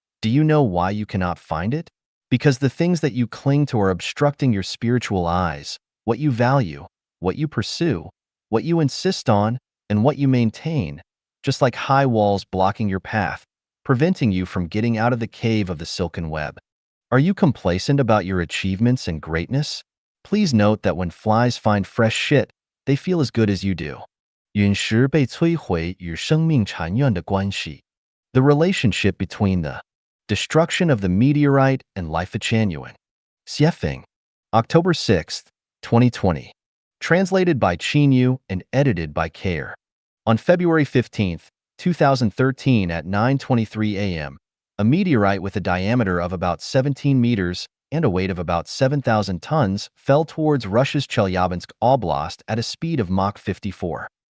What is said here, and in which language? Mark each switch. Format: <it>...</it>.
<en>Do you know why you cannot find it? Because the things that you cling to are obstructing your spiritual eyes, what you value, what you pursue, what you insist on, and what you maintain, just like high walls blocking your path, preventing you from getting out of the cave of the silken web. Are you complacent about your achievements and greatness? Please note that when flies find fresh shit, they feel as good as you do.</en> <zh>陨石被摧毁与生命缠怨的关系.</zh> <en>The relationship between the destruction of the meteorite and Life-Chanyan. Xiefeng. October 6, 2020. Translated by Qinyu and edited by Care. On February 15, 2013 at 9:23 a.m., a meteorite with a diameter of about 17 meters and a weight of about 7,000 tons fell towards Russia's Chelyabinsk Oblast at a speed of Mach 54.</en>